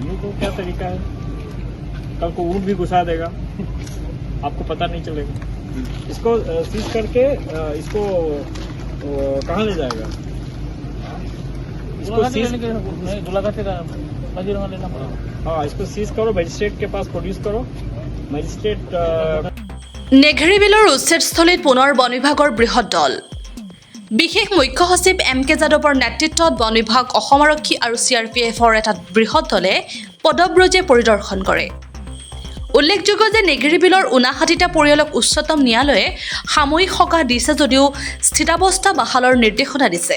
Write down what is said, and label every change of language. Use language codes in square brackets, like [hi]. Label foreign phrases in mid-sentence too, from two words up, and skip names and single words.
[hi] ये तो क्या तरीका है, कल को ऊँट भी घुसा देगा आपको पता नहीं चलेगा। इसको सीज करके इसको कहाँ ले जाएगा, इसको सीज हाँ इसको सीज करो, मजिस्ट्रेट के पास प्रोड्यूस करो, मजिस्ट्रेट। [as] নেঘেৰিবিলৰ উচ্ছেদস্থলীত পুনৰ বন বিভাগৰ বৃহৎ দল। বিশেষ মুখ্য সচিব MK যাদৱৰ নেতৃত্বত বন বিভাগ, অসম আৰক্ষী আৰু CRPFৰ এটা বৃহৎ দলে পদব্ৰজে পৰিদৰ্শন কৰে। উল্লেখযোগ্য যে নেঘেৰিবিলৰ 59টা পৰিয়ালক উচ্চতম ন্যায়ালয়ে সাময়িক সকাহ দিছে যদিও স্থিতাৱস্থা বাহালৰ নিৰ্দেশনা দিছে।